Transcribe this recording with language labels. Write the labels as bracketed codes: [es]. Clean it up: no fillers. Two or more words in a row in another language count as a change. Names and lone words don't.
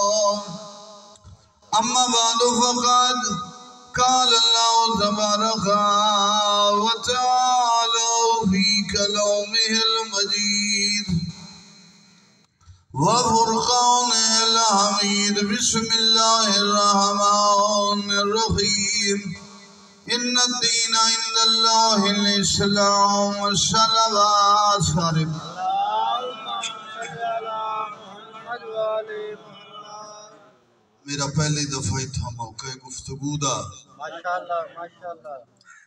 [ar] أما بعد فقد قال الله تبارك وتعالى في كلامه المجيد وفرقانه الحميد. بسم الله الرحمن الرحيم. إن الدين عند الله الإسلام. صلى الله عليه وسلم. [pa] میرا پہلی دفعہ ہی تھا موقع گفتگو دا. [ar] ماشاء الله ماشاء الله.